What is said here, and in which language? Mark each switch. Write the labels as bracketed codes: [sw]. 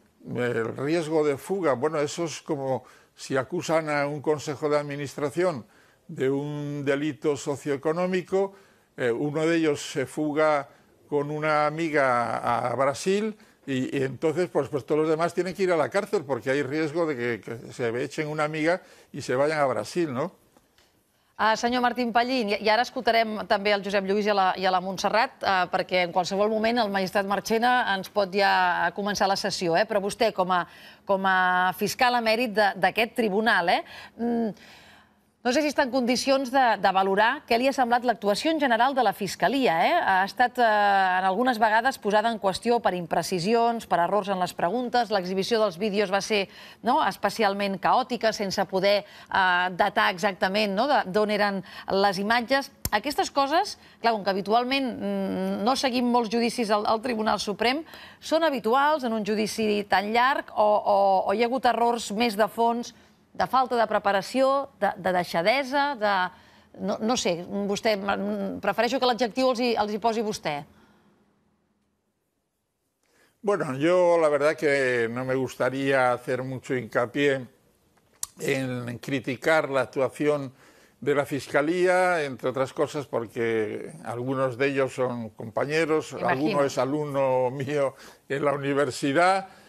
[es] El riesgo de fuga, bueno, eso es como si acusan a un consejo de administración de un delito socioeconómico, uno de ellos se fuga con una amiga a Brasil y entonces pues todos los demás tienen que ir a la cárcel porque hay riesgo de que se echen una amiga y se vayan a Brasil, ¿no? [ca] Senyor Martín Pallín, i ara escoltarem també el Josep Lluís i a la Montserrat, perquè en qualsevol moment el magistrat Marchena ens pot ja començar la sessió, però vostè, com a fiscal emèrit d'aquest tribunal, no sé si està en condicions de valorar què li ha semblat l'actuació en general de la Fiscalia. Ha estat en algunes vegades posada en qüestió per imprecisions, per errors en les preguntes. L'exhibició dels vídeos va ser especialment caòtica, sense poder datar exactament d'on eren les imatges. Aquestes coses, clar, com que habitualment no seguim molts judicis al Tribunal Suprem, són habituals en un judici tan llarg o hi ha hagut errors més de fons, de falta de preparació, de deixadesa, no sé, vostè, prefereixo que l'adjectiu els hi posi vostè. [es] Bueno, yo la verdad que no me gustaría hacer mucho hincapié en criticar la actuación de la Fiscalía, entre otras cosas porque algunos de ellos son compañeros, alguno es alumno mío en la universidad,